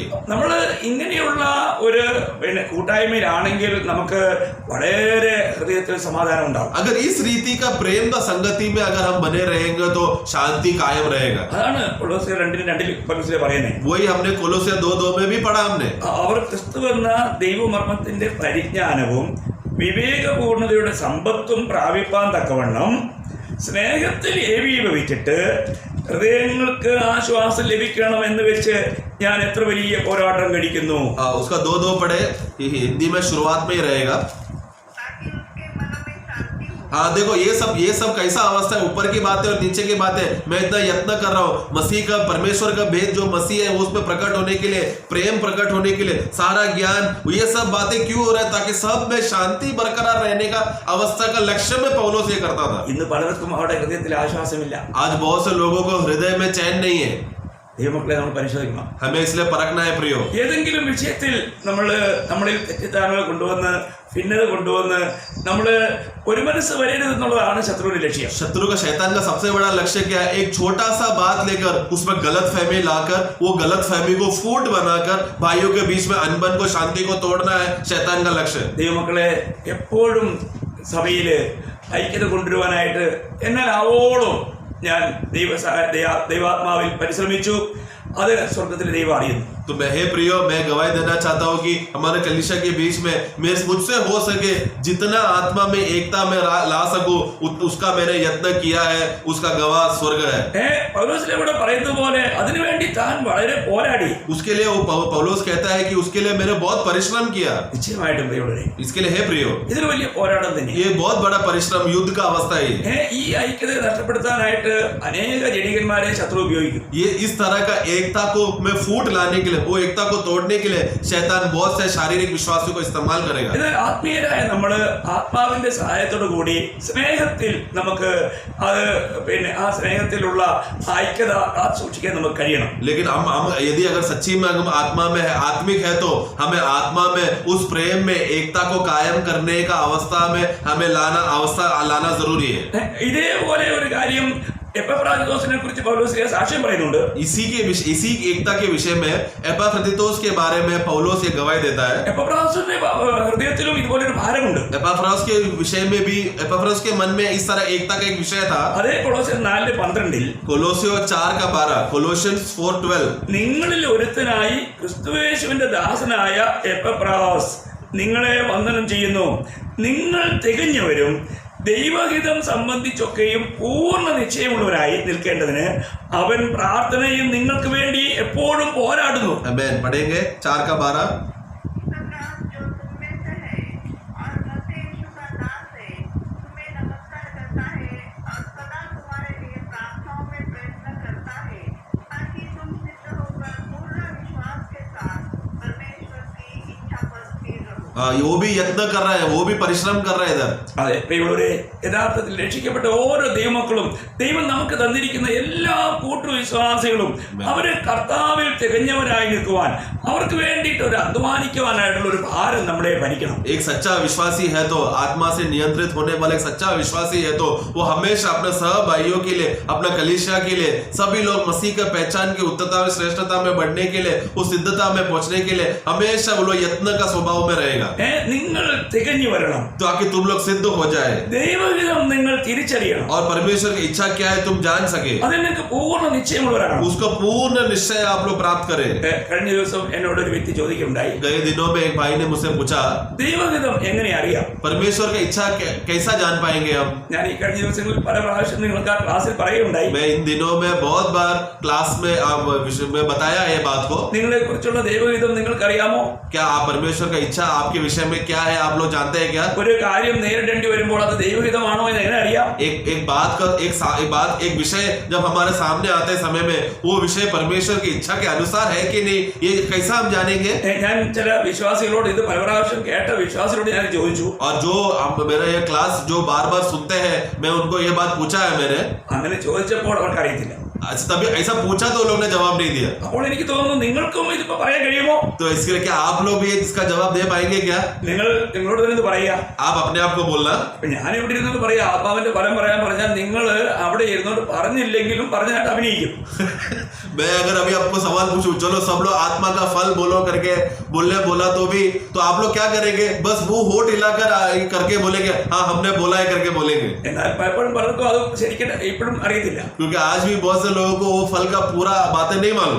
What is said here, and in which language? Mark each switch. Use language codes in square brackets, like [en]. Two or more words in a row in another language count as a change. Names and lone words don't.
[ml] നമ്മൾ ഇങ്ങനെയുള്ള ഒരു കൂട്ടായ്മയിലാണെങ്കിൽ നമുക്ക് വളരെ ഹൃദയത്തിൽ സമാധാനം ഉണ്ടാവും. [hi] अगर इस रीति का प्रेम का संगति में अगर हम बने रहेंगे तो शांति कायम रहेगा। [ml] അതാണ് കൊലോസ്യർ 2:2 പൗലോസ് പറയുന്നത്. [hi] वही हमने कोलोसे 2:2 में भी पढ़ा हमने। [ml] അവർ ക്രിസ്തു എന്ന ദൈവമർമ്മത്തിന്റെ പരിജ്ഞാനവും വിവേകപൂർണതയുടെ സമ്പത്തും പ്രാപിപ്പാൻ തക്കവണ്ണം സ്നേഹത്തിൽ ഏകീഭവിച്ചിട്ട് ഹൃദയങ്ങൾക്ക് ആശ്വാസം ലഭിക്കണം എന്ന് വെച്ച് ഞാൻ എത്ര വലിയ പോരാട്ടം കഴിക്കുന്നു. [hi] उसका 2:2 पढ़े, हिंदी में शुरुआत में ही रहेगा। ताकि उसके मन में शांति हो। हाँ देखो, ये सब कैसा अवस्था है, ऊपर की बातें और नीचे की बातें। मैं इतना यत्न कर रहा हूँ मसीह का, परमेश्वर का भेद जो मसीह है उसमें प्रकट होने के लिए, प्रेम प्रकट होने के लिए, सारा ज्ञान, ये सब बातें क्यों हो रहा है? ताकि सब में शांति बरकरार रहने का अवस्था का लक्ष्य में पौलुस ये करता था। [ml] ഇന്ന് പലർക്കും അവരുടെ ഹൃദയത്തിൽ ആശ്വാസമില്ല. [hi] आज बहुत से लोगों को हृदय में चैन नहीं है। [ml] ദൈവമക്കളെ നമ്മൾ പരിശോധിക്കണം. [hi] हमें इसलिए परखना है प्रियो। [ml] ഏതെങ്കിലും വിഷയത്തിൽ നമ്മളിൽ തെറ്റിദ്ധാരണകൾ കൊണ്ടുവന്ന് ഭിന്നത കൊണ്ടുവന്ന് നമ്മൾ ഒരു മനസ്സ് വരരുതെന്നുള്ളതാണ് ശത്രുവിന്റെ ലക്ഷ്യം. [hi] शत्रु का, शैतान का सबसे बड़ा लक्ष्य क्या है? एक छोटा सा बात लेकर उसमें गलत फहमी लाकर, वो गलत फहमी को फूट बनाकर भाइयों के बीच में अनबन को, शांति को तोड़ना है शैतान का लक्ष्य। [ml] ദൈവമക്കളെ, എപ്പോഴും സഭയില് ഐക്യത കൊണ്ടുവരുവാനായിട്ട് എന്നാലാവോളം ഞാൻ ദൈവാത്മാവിൽ പരിശ്രമിച്ചു. അത് സ്വർഗത്തിലെ ദൈവം അറിയുന്നു. [hi] तो मैं हे प्रियो, मैं गवाही देना चाहता हूँ कि हमारे कलीसिया के बीच में मुझसे हो सके जितना आत्मा में एकता में ला सकूं उसका मैंने यत्न किया है, उसका गवाह स्वर्ग है। [ml] പൗലോസിലെ ഇവിടെ പറയുന്നത് പോലെ അതിനുവേണ്ടി താൻ വളരെ പോരാടി. [hi] उसके लिए वो पौलुस कहता है कि उसके लिए मैंने बहुत परिश्रम किया। [ml] നിശ്ചയമായിട്ടും ദൈവമേ, [hi] इसके लिए हे प्रियो, [ml] ഇതൊരു വലിയ പോരാട്ടം തന്നെ. [hi] ये बहुत बड़ा परिश्रम, युद्ध का अवस्था है। [ml] ഈ ഐക്യത നഷ്ടപ്പെടുത്താനായിട്ട് അനേക ജഡികന്മാരെ ശത്രു ഉപയോഗിക്കും. [hi] ये इस तरह का एकता को में फूट लाने के लिए लिए, वो एकता को तोड़ने के लिए शैतान बहुत से शारीरिक विश्वासों को इस्तेमाल करेगा। [ml] എന്നാൽ ആത്മീയരായ നമ്മൾ ആത്മാവിന്റെ സഹായത്തോടു കൂടി സ്നേഹത്തിൽ നമുക്ക് അത് ആ സ്നേഹത്തിലുള്ള ഐക്യത സൂക്ഷിക്കാൻ നമുക്ക് കഴിയണം. [hi] लेकिन हम यदि अगर सच्ची में हम आत्मा में है, आत्मिक है, तो हमें आत्मा में उस प्रेम में एकता को कायम करने का अवस्था में हमें लाना जरूरी है। [ml] ഇതേപോലെ ഒരു കാര്യം എപ്പഫ്രാദിത്തോസിനെ കുറിച്ച് പൗലോസ് സാക്ഷ്യം പറയുന്നുണ്ട്. [hi] इसी एकता के विषय में एपाफ्रोदितोस के बारे में पौलुस ये गवाही देता है। [ml] എപ്പഫ്രാദിത്തോസിന്റെ ഹൃദയത്തിലും ഇതുപോലെ ഒരു ഭാരമുണ്ട്. [hi] एपाफ्रोस के विषय में भी, एपाफ्रोस के मन में इस तरह एकता का एक विषय था। [ml] അതേ കൊളോസ്യർ 4:12 [hi] कोलोसियों 4:12, कोलोशियंस 4:12, [ml] നിങ്ങളിൽ ഒരുത്തനായി ക്രിസ്തുയേശുവിന്റെ ദാസനായ എപ്പഫ്രാസ് നിങ്ങളെ വന്ദനം ചെയ്യുന്നു. നിങ്ങൾ തികഞ്ഞവരും ദൈവഹിതം സംബന്ധിച്ചൊക്കെയും പൂർണ്ണ നിശ്ചയമുള്ളവരായി നിൽക്കേണ്ടതിന് അവൻ പ്രാർത്ഥനയും നിങ്ങൾക്ക് വേണ്ടി എപ്പോഴും പോരാടുന്നു. [hi] आमीन। पढ़ेंगे 4:12। जो तुम में से है और मसीह यीशु का दास है, तुम्हें नमस्कार करता है और सदा तुम्हारे लिए प्रार्थनाओं में प्रयत्न करता है, ताकि तुम सिद्ध होकर पूर्ण विश्वास के साथ परमेश्वर की इच्छा पर स्थिर रहो। वो भी यत्न कर रहा है, वो भी परिश्रम कर रहा है इधर। [ml] അതെ പ്രിയമുള്ളവരെ, യഥാർത്ഥത്തിൽ രക്ഷിക്കപ്പെട്ട ഓരോ ദൈവമക്കളും ദൈവം നമുക്ക് തന്നിരിക്കുന്ന എല്ലാ കൂട്ടുവിശ്വാസികളും അവര് കർത്താവിൽ തികഞ്ഞവരായി നിൽക്കുവാൻ, അവർക്ക് വേണ്ടിയിട്ട് ഒരു അധ്വാനിക്കുവാനായിട്ടുള്ള ഒരു ഭാരം നമ്മളെ ഭരിക്കണം. [hi] एक सच्चा विश्वासी है तो, आत्मा से नियंत्रित होने वाला एक सच्चा विश्वासी है तो वो हमेशा अपने सह भाइयों के लिए, अपना कलीसिया के लिए, सभी लोग मसीह का पहचान की उत्तरता में, श्रेष्ठता में बढ़ने के लिए, उस सिद्धता में पहुंचने के लिए हमेशा वो लोग यत्न का स्वभाव में रहेगा, [ml] നിങ്ങൾ തികഞ്ഞു വരണം. [hi] ताकि तुम लोग सिद्ध हो जाए [ml] ദൈവഹിതം നിങ്ങൾ തിരിച്ചറിയണം. [hi] और परमेश्वर की इच्छा क्या है तुम जान सके, [ml] അതിൽ നിങ്ങൾക്ക് പൂർണ്ണ നിശ്ചയമുള്ളവരാണ്. [hi] उसको पूर्ण निश्चय आप लोग प्राप्त करें। [ml] കഴിഞ്ഞ ദിവസം എന്നോട് ഒരു വ്യക്തി ചോദിക്കുകയുണ്ടായി, [hi] गए दिनों में एक भाई ने मुझसे पूछा, [ml] ദൈവഹിതം എങ്ങനെ അറിയാം? [hi] परमेश्वर की इच्छा कैसा जान पाएंगे हम? [ml] ഞാൻ ഈ കഴിഞ്ഞ ദിവസങ്ങളിൽ പല പ്രാവശ്യം നിങ്ങൾക്ക് ആ ക്ലാസ്സിൽ പറയുകയുണ്ടായി, [hi] मैं इन दिनों में बहुत बार क्लास में विषय में बताया है बात को। [ml] നിങ്ങളെ കുറിച്ചുള്ള ദൈവഹിതം നിങ്ങൾക്കറിയാമോ? [hi] क्या आप परमेश्वर का इच्छा आपके विषय में क्या है, आप लोग जानते हैं क्या? [ml] ഒരു കാര്യം നേരിടേണ്ടി വരുമ്പോൾ അത് ദൈവഹിതമാണോ എന്ന് എങ്ങനെ അറിയാം? [hi] एक विषय जब हमारे सामने आते समय में वो विषय परमेश्वर की इच्छा के अनुसार है कि नहीं, ये कैसा हम जानेंगे? [ml] ഞാൻ ചില വിശ്വാസികളോട്, ഇത് പല പ്രാവശ്യം കേട്ട വിശ്വാസികളോട് ഞാൻ ചോദിച്ചു. [hi] और जो मेरा ये क्लास जो बार बार सुनते हैं, मैं उनको ये बात पूछा है मैंने। [ml] അങ്ങനെ ചോദിച്ചപ്പോൾ അവർക്ക് അറിയത്തില്ല. [hi] तभी ऐसा पूछा तो लोग ने जवाब नहीं दिया। [ml] അപ്പോൾ എനിക്ക് തോന്നുന്നു നിങ്ങൾക്കും ഇതിപ്പോ പറയാൻ കഴിയുമോ? [hi] तो इसके लिए क्या आप लोग भी इसका जवाब दे पाएंगे क्या? [ml] നിങ്ങളോട് തന്നെ ഇത് പറയാ. [hi] आप अपने आप को बोलना। [ml] ഞാൻ ഇവിടെ ഇരുന്നത് പറയാ, ആത്മാവിന്റെ ഫലം പറയാൻ പറഞ്ഞാൽ നിങ്ങൾ അവിടെ ഇരുന്നോണ്ട് പറഞ്ഞില്ലെങ്കിലും പറഞ്ഞായിട്ട് അഭിനയിക്കും. [hi] मैं अगर अभी आपको सवाल पूछूं, चलो सब लोग आत्मा का फल बोलो करके बोला तो आप लोग क्या करेंगे? बस मुंह होठ हिलाकर करके बोलेंगे हाँ हमने बोला है करके बोलेंगे। [ml] എന്നാൽ പലപ്പോഴും പലർക്കും അത് ശരിക്കും ഇപ്പോഴും അറിയത്തില്ല. [hi] क्योंकि आज भी बहुत से लोगों को वो फल का पूरा बातें नहीं मालूम।